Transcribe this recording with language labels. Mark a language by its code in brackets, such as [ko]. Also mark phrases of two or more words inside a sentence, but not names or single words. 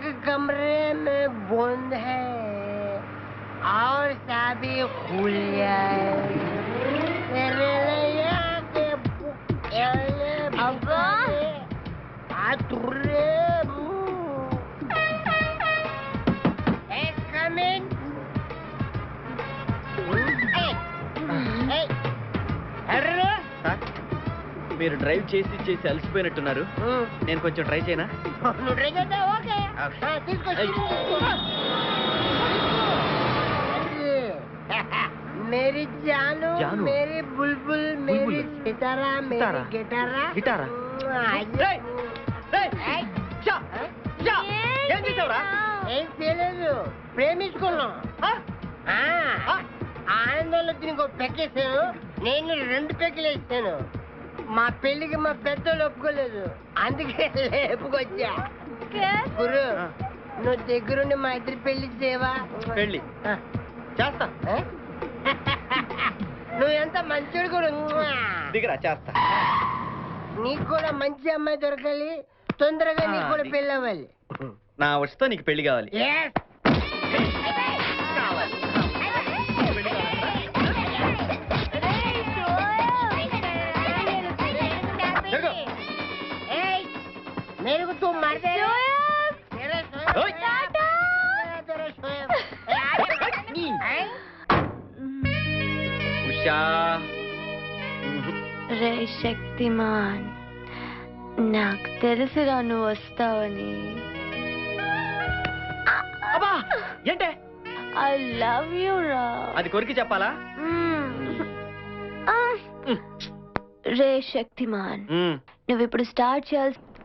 [hi] कमरे में बंद है और चाबी खुल जाए तेरे लिए के अब्बा आतुरे एक कमिंग अरे [te] మీరు డ్రైవ్ చేసి చేసి అలసిపోయినట్టున్నారు. నేను కొంచెం ట్రై చేయనా? నువ్వు ట్రై చేద్దాం. ఓకే తీసుకో. [hi] मेरी जानू, जानू? मेरी बुलबुल, मेरी सितारा, मेरी गिटारा. [te] గిటారా? ఏం చేయలేదు, ప్రేమించుకున్నాం. ఆనందంలో దీనికి ఒక పెక్కేసాను, నేను 2 పెక్కలు వేసాను. మా పెళ్లికి మా పెద్దోళ్ళు ఒప్పుకోలేదు, అందుకే లేపుకొచ్చా. గురు, నువ్వు దగ్గరుండి మా ఇద్దరి పెళ్లి చేయవా? పెళ్లి చేస్తా. నువ్వు ఎంత మంచోడు కూడా. దిగరా, చేస్తా. నీకు కూడా మంచి అమ్మాయి దొరకాలి, తొందరగా నీకు కూడా పెళ్లి అవ్వాలి. నా వచ్చతో నీకు పెళ్లి కావాలి. [en] Yes. [hi] Hey, मेरे को तुम मार दे. तेरा [te] ఉషా, రే శక్తిమాన్, నాకు తెలుసురా నువ్వు వస్తావని. అబ్బా ఏంటే? [en] I love you రా. [te] అది కొరికి చెప్పాలా? రే శక్తిమాన్, నువ్వు ఇప్పుడు స్టార్ట్ చేయాల్సి.